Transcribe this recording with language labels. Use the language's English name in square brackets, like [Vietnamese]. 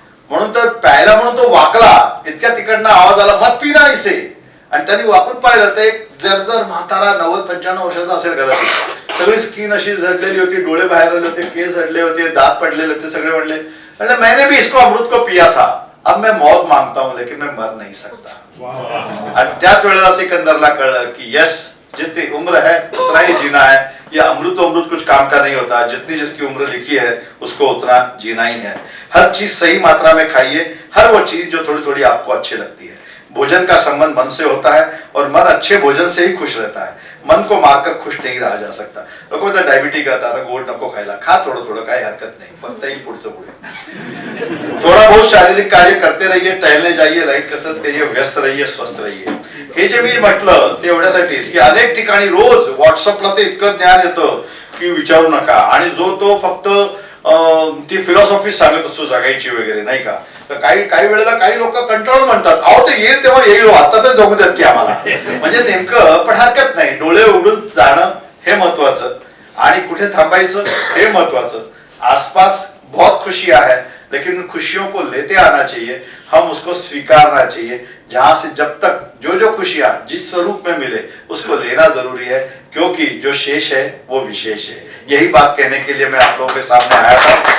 [Marathi] म्हणून तर प्यायला म्हणून तो वाकला, इतक्या तिकडनं आवाज आला [Hindi] मत पिना इसे, [Marathi] आणि त्यांनी वाकून पाहिलं तर एक जर्जर म्हातारा 90-95 वर्षाचा असेल कदाचित, सगळी स्किन अशी झडलेली होती, डोळे बाहेर आले होते, केस झडले होते, दात पडलेले होते, सगळे म्हणले [Hindi] मैंने भी इसको अमृत को पिया था, अब मैं मौत मांगता हूं लेकिन मैं मर नहीं सकता। [Marathi] आणि त्याच वेळेला सिकंदरला कळलं की यस, [Hindi] जितनी उम्र है उतना ही जीना है, ये अमृत कुछ काम का नहीं होता, जितनी जिसकी उम्र लिखी है उसको उतना जीना ही है। हर चीज सही मात्रा में खाइए, हर वो चीज जो थोड़ी थोड़ी आपको अच्छी लगती है। भोजन का संबंध मन से होता है और मन अच्छे भोजन से ही खुश रहता है, मन को मारकर खुश नहीं रहा जा सकता। [Marathi] लोक म्हणतात डायबिटीज करता, आता गोड नको खायला, खा थोडं थोडं, काही हरकत नाही, फक्त येईल पुढचं पुढे। [Hindi] थोड़ा बहुत शारीरिक कार्य करते रहिए, टहलने जाइए, लाईट कसरत करिए, व्यस्त रहिए, स्वस्थ रहिए। [Marathi] हे जे मी म्हटलं ते एवढ्यासाठीच की अनेक ठिकाणी रोज व्हॉट्सअपला ते इतकं ज्ञान येतं की विचारू नका, आणि जो तो फक्त ती फिलॉसॉफी सांगत असतो जगायची वगैरे, नाही का। तर काही वेळेला काही लोक कंटाळून म्हणतात, अहो ते येईल तेव्हा येईल, आता तर जगू द्यात की आम्हाला, म्हणजे नेमकं, पण हरकत नाही, डोळे उघडून जाणं हे महत्वाचं, आणि कुठे थांबायचं हे महत्वाचं। [Hindi] आसपास बहुत खुशियां है लेकिन उन खुशियों को लेते आना चाहिए, हम उसको स्वीकारना चाहिए, जहां से जब तक जो जो खुशियां जिस स्वरूप में मिले उसको लेना जरूरी है, क्योंकि जो शेष है वो विशेष है। यही बात कहने के लिए मैं आप लोगों के सामने आया था।